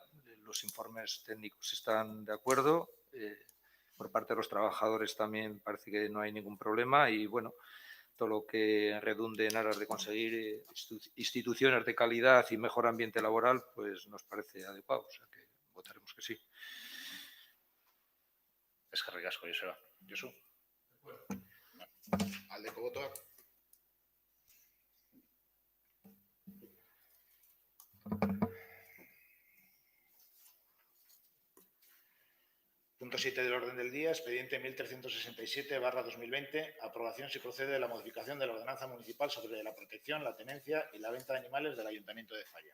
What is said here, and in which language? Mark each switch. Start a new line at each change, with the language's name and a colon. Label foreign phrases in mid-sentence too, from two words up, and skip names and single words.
Spanish: Los informes técnicos están de acuerdo. Por parte de los trabajadores también parece que no hay ningún problema y, bueno, todo lo que redunde en aras de conseguir instituciones de calidad y mejor ambiente laboral, pues nos parece adecuado. O sea que votaremos que sí.
Basque: Eskerrik asko, Joseba. Josu? Aldeko botoak?
Spanish: Punto 7 del orden del día, expediente 1367/2020, aprobación si procede de la modificación de la ordenanza municipal sobre la protección, la tenencia y la venta de animales del Ayuntamiento de Falla.